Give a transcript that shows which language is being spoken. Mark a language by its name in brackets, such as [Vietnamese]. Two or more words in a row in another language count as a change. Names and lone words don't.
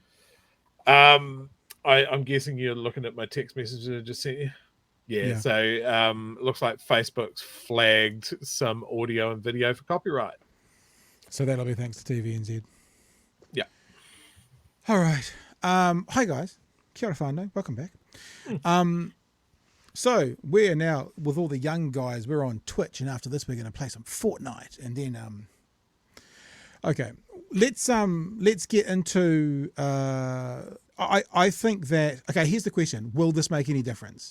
[English] I'm guessing you're looking at my text message that I just sent you. Yeah. So looks like Facebook's flagged some audio and video for copyright. So that'll be thanks to TVNZ. Yeah. All right. Hi guys. [Māori] Kia ora whanau. [English] Welcome back. So we're now with all the young guys. We're on Twitch, and after this, we're going to play some Fortnite, and then okay, let's get into. I think that here's the question: will this make any difference?